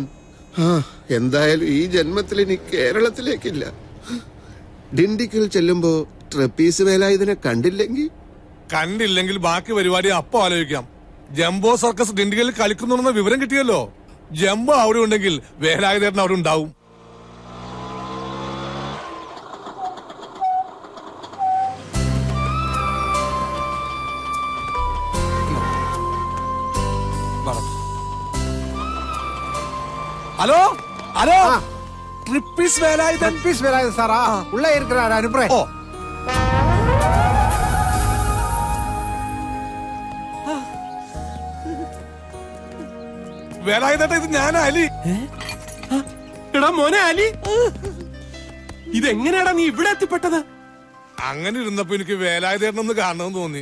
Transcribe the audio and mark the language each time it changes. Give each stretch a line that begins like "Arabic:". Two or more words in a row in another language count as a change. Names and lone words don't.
Malayalam: എന്തായാലും ഈ ജന്മത്തിൽ ഇനി കേരളത്തിലേക്കില്ല. ഡിണ്ടിക്കൽ ചെല്ലുമ്പോ ട്രപ്പീസ് വേലായുധനെ കണ്ടില്ലെങ്കിൽ ബാക്കി പരിപാടി അപ്പൊ ആലോചിക്കാം. ജംബോ സർക്കസ് ഡിണ്ടിക്കലിൽ കളിക്കുന്നുണ്ടെന്ന വിവരം കിട്ടിയല്ലോ. ജംബോ അവിടെ ഉണ്ടെങ്കിൽ വേലായുധേട്ടൻ അവിടെ ഉണ്ടാവും.
English: hello hello
Tamil: ட்ரிப்பிஸ் வேலாயுதன் சாரா உள்ள இருக்கிறார் அனுப்புறேன்.
Malayalam: ஓ വേലായുധേട്ടാ, ഇത് ഞാനാ അലി. എടാ മോനെ അലി, ഇതെങ്ങനെയാടാ നീ ഇവിടെ എത്തിപ്പെട്ടത്? അങ്ങനെ ഇരുന്നപ്പോ എനിക്ക് വേലായുധേട്ടനൊന്ന് കാണണമെന്ന് തോന്നി.